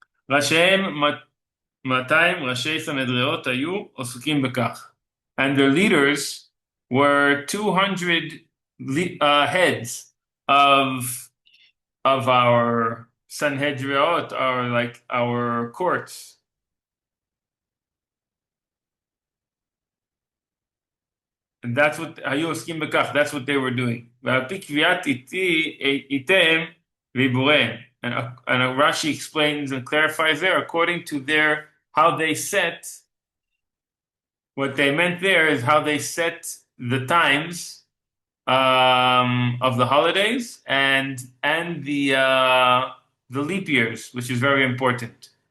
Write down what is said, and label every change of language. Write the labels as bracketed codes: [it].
[he] ראשיהם 200 ראשי סנהדריות היו עוסקים בכך. [en] And their leaders were 200 heads of our Sanhedriot, our courts. And that's what היו עוסקים בכך, that's what they were doing. [he] ועל פי קביעת איתם ועיבוריהם. [en] And Rashi explains and clarifies there, according to how they set, what they meant there is how they set the times of the holidays and the leap years, which is very important.